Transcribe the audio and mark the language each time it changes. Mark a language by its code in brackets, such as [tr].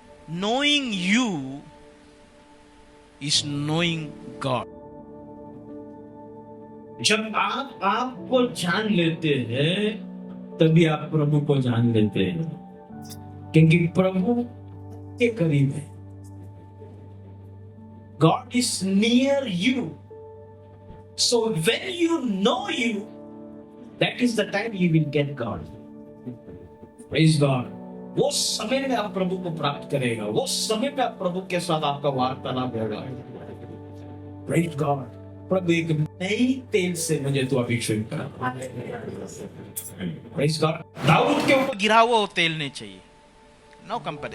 [en] Knowing you is knowing God. [hi] जब आप आपको जान लेते हैं तभी आप प्रभु को जान लेते हैं, क्योंकि प्रभु के करीब है। [en] God is near you, so when you know you, that is the time you will get God. Praise God. [hi] वो समय में आप प्रभु को प्राप्त करेगा, वो समय में आप प्रभु के साथ आपका वार्तालाप होगा। [en] Praise God. [hi] प्रभु एक नई तेल से मुझे तो अभिषेक कर। [en] Praise God. [hi] दाऊद के ऊपर गिरा हुआ तेल नहीं चाहिए, [en] No compare.